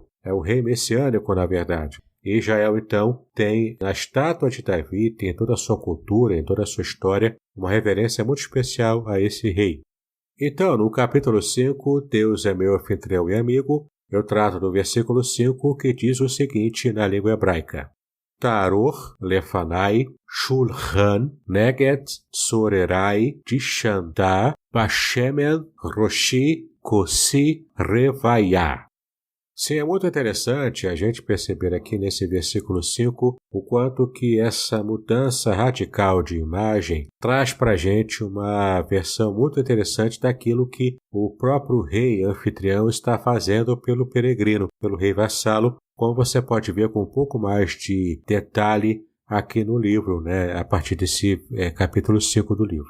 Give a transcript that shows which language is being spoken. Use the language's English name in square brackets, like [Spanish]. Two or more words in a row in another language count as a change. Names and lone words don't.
[Portuguese] É o rei messiânico, na verdade. E Israel, então, tem na estátua de Davi, tem toda a sua cultura, em toda a sua história, uma reverência muito especial a esse rei. Então, no capítulo 5, Deus é meu anfitrião e amigo, eu trato do versículo 5 que diz o seguinte na língua hebraica. [Hebrew] תערך לפני שלחן נגד צררי דשנת בשמן ראשי כוסי רויה. [Portuguese] Sim, é muito interessante a gente perceber aqui nesse versículo 5 o quanto que essa mudança radical de imagem traz para a gente uma versão muito interessante daquilo que o próprio rei anfitrião está fazendo pelo peregrino, pelo rei vassalo, como você pode ver com um pouco mais de detalhe aqui no livro, né, a partir desse capítulo 5 do livro.